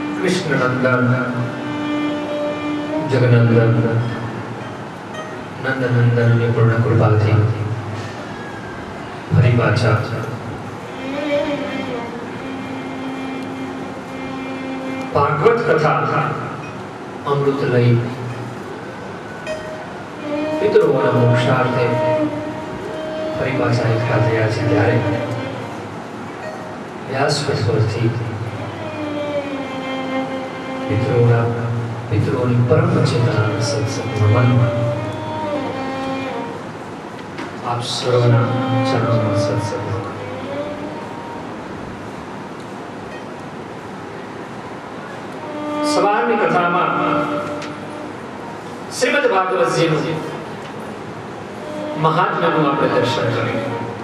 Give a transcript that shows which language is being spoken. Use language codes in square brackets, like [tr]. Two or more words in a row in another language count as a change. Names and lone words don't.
[gu] કૃષ્ણ નંદન જગનંદન નંદ નંદન ને પૂર્ણ કૃપા થી ફરી પાછા ભાગવત કથા અમૃત લઈ પિતરોના મોક્ષાર્થે ફરી પાછા એકઠા થયા છે ત્યારે व्यासपीठથી पितरोની પરમ ચેતનાના સત્સંગમાં આપ સર્વના ચરણોમાં સત્સંગ સવારની કથામાં શ્રીમદ ભાગવતજીનું મહાત્મ્યનું આપણે દર્શન કર્યું.